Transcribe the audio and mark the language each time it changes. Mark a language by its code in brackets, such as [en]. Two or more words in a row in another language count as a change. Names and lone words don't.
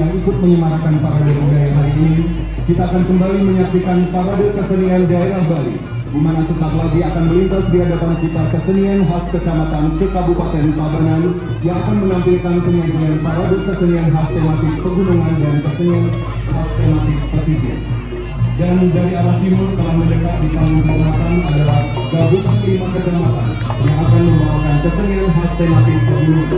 [id] yang ikut menyemarakan parade budaya hari ini, kita akan kembali menyaksikan parade kesenian daerah Bali, di mana sesaat lagi akan melintas di hadapan kita kesenian khas kecamatan se-Kabupaten Tabanan yang akan menampilkan penyajian parade kesenian khas tematik pegunungan dan kesenian khas tematik pesisir. Dan dari arah timur telah mendekat di panggung kehormatan adalah gabungan 5 kecamatan yang akan membawakan kesenian khas tematik pegunungan.